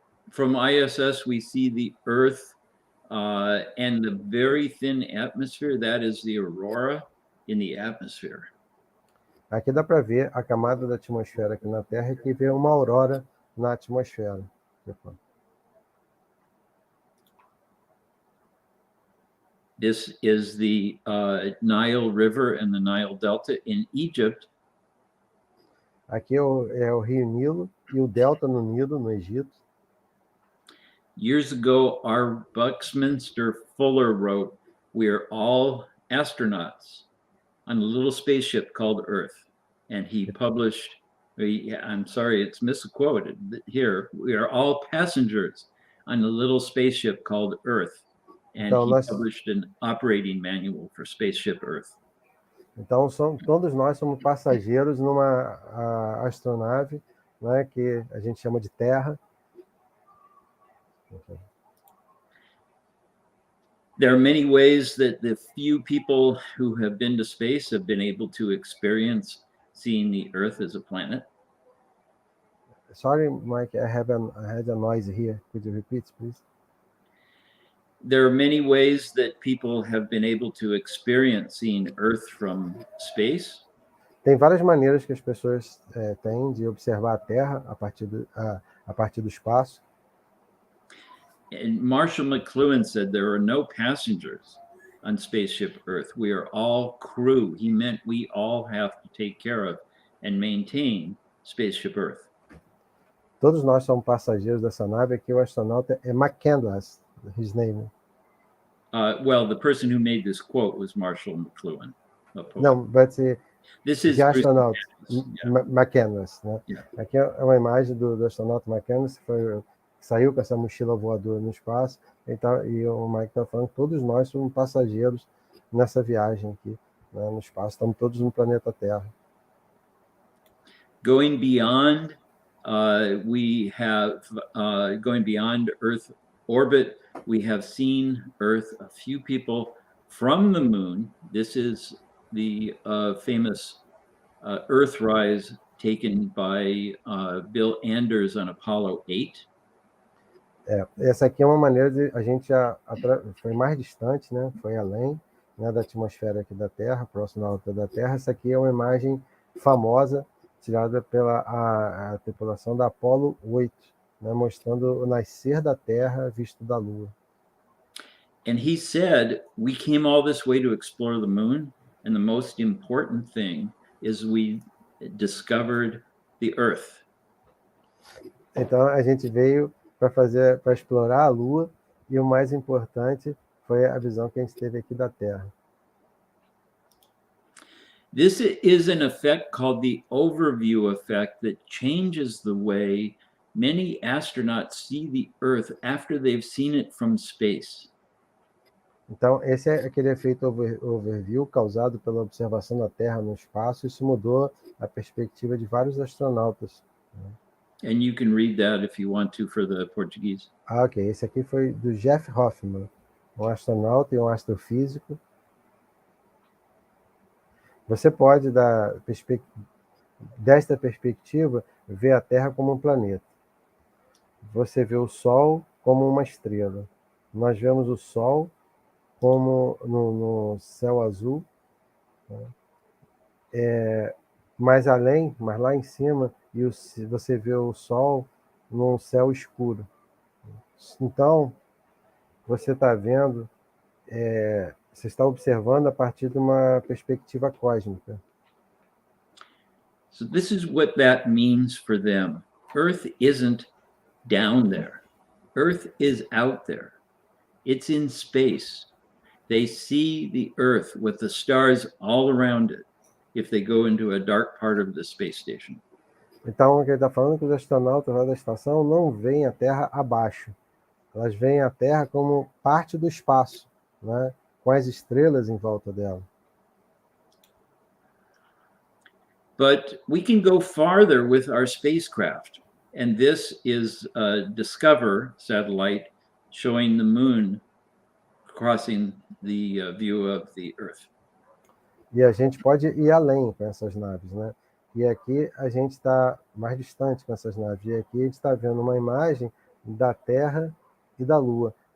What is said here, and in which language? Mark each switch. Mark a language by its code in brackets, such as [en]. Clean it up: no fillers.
[en] From ISS, we see the Earth and the very thin atmosphere. That is the aurora in the atmosphere. [pt] Aqui dá para ver a camada da atmosfera aqui na Terra e que vê uma aurora na atmosfera. [en] This is the Nile River and the Nile Delta in Egypt. [pt] Aqui é o Rio Nilo e o Delta no Nilo, no Egito. [en] Years ago, our Buckminster Fuller wrote, "We're all astronauts on a little spaceship called Earth." And he published, I'm sorry, it's misquoted here, "We are all passengers on a little spaceship called Earth." And he published an operating manual for Spaceship Earth. [pt] Então, todos nós somos passageiros numa astronave, né, que a gente chama de Terra. [en] Okay. There are many ways that the few people who have been to space have been able to experience seeing the Earth as a planet. Sorry, Mike, I had a noise here. Could you repeat, please? There are many ways that people have been able to experience seeing Earth from space. [pt] Tem várias maneiras que as pessoas têm de observar a Terra a partir do espaço. [en] And Marshall McLuhan said there are no passengers on Spaceship Earth. We are all crew. He meant we all have to take care of and maintain Spaceship Earth. [pt] Todos nós somos passageiros dessa nave. Aqui o astronauta é McCandless, [en] his name. Well, the person who made this quote was Marshall McLuhan. [pt] Não, [en] but this is the astronaut McCandless, né? Yeah. [pt] Aqui é uma imagem do astronauta McCandless, que saiu com essa mochila voadora no espaço, e o Mike está falando que todos nós somos passageiros nessa viagem aqui, né, no espaço. Estamos todos no planeta Terra. [en] Going beyond, we have going beyond Earth orbit. We have seen Earth, a few people from the moon. This is the famous Earthrise taken by Bill Anders on Apollo 8. [pt] Essa aqui é uma maneira de a gente foi mais distante, né? Foi além, né, da atmosfera aqui da Terra, próximo da órbita da Terra. Essa aqui é uma imagem famosa tirada pela a tripulação da Apollo 8, né, mostrando o nascer da Terra visto da Lua. [en] And he said, we came all this way to explore the moon, and the most important thing is we discovered the Earth. [pt] Então a gente veio para explorar a Lua, e o mais importante foi a visão que a gente teve aqui da Terra. [en] This is an effect called the overview effect that changes the way many astronauts see the Earth after they've seen it from space. [pt] Então, esse é aquele efeito overview causado pela observação da Terra no espaço. Isso mudou a perspectiva de vários astronautas. [en] And you can read that if you want to for the Portuguese. [pt] Ok. Esse aqui foi do Jeff Hoffman, um astronauta e um astrofísico. Você pode, desta perspectiva, ver a Terra como um planeta. Você vê o Sol como uma estrela. Nós vemos o Sol como no céu azul, né? Mais além, mas lá em cima, você vê o Sol num céu escuro. Então, você está vendo, você está observando a partir de uma perspectiva cósmica. [en] So this is what that means for them. Earth isn't down there. Earth is out there. It's in space. They see the Earth with the stars all around it if they go into a dark part of the space station. [pt] Então, o que ele está falando é que os astronautas lá da estação não veem a Terra abaixo. Elas veem a Terra como parte do espaço, né, com as estrelas em volta dela. [en] But we can go farther with our spacecraft. And this is a Discover satellite showing the moon crossing the view of the Earth. [pt] E a gente pode ir além com essas naves, né? E aqui a gente está mais distante com essas naves. E aqui a gente está vendo uma imagem da Terra e da Lua.